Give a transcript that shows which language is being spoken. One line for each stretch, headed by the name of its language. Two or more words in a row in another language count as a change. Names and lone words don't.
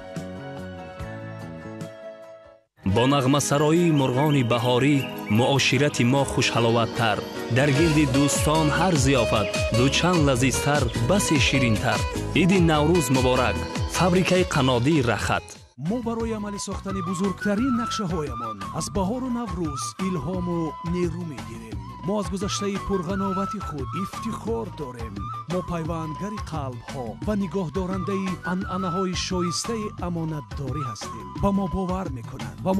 Tajik: Бо нағмасароии мурғони баҳорӣ муошарати мо хушҳалоаттар дар гирди дӯстон ҳар зиёфат дучанд лазизтар бас ширинтар иди Наврӯз муборак фабрикаи қаннодии рахт мо барои амалӣ сохтани бузургтарин нақшаҳоямон аз баҳору наврӯз илҳому нерӯ мегирем мо аз гузаштаи пурғановати худ ифтихор дорем мо пайвандгари қалбҳо ва нигоҳдорандаи анъанаҳои шоистаи амонатдорӣ ҳастем ба мо бовар мекунанд ва